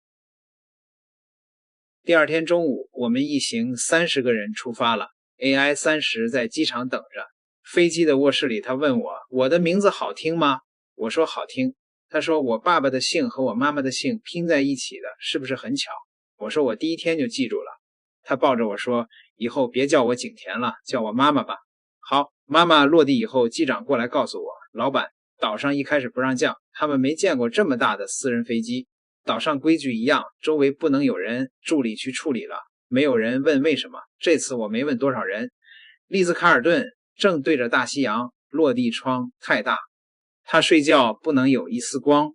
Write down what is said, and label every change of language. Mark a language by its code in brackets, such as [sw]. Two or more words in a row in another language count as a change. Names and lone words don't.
[zh] 第二天中午，我們一行30個人出發了。AI30在機場等着。飛機的臥室裡，他問我的名字好聽嗎？我說好聽。他說我爸爸的姓和我媽媽的姓拼在一起的，是不是很巧？我說我第一天就記住了。他抱着我說以後別叫我景甜了，叫我媽媽吧。好，媽媽落地以後，機長過來告訴我，老闆，島上一開始不讓降，他們沒見過這麼大的私人飛機。島上規矩一樣，周圍不能有人，助理去處理了。沒有人問為什麼，這次我沒問多少人。麗茲卡爾頓正對着大西洋，落地窗太大，他睡覺不能有一絲光。